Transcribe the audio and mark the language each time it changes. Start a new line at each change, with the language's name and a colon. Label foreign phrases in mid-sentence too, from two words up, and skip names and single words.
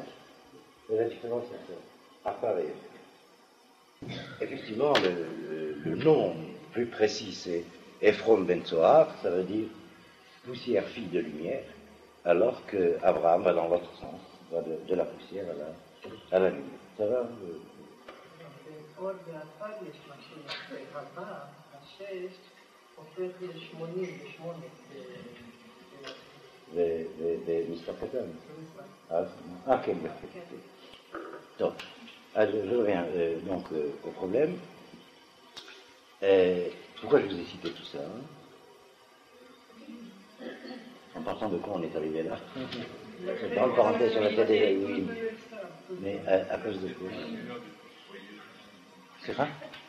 French: C'est la différence entre Afar et Efer. Effectivement, le nom plus précis, c'est Ephron ben Tzohar, ça veut dire poussière fille de lumière, alors que Abraham va dans l'autre sens, va de la poussière à la lumière. Ça va
Hebrew: עוד באפר יש משהו הבא, השש, הופך ל-88. ומספר קטן. כן, טוב, אז
French: je reviens donc au problème. Pourquoi je vous ai cité tout ça En partant de quoi on est arrivé là? Dans le parenthèse, on était déjà oui. Mais à cause de quoi? C'est ça?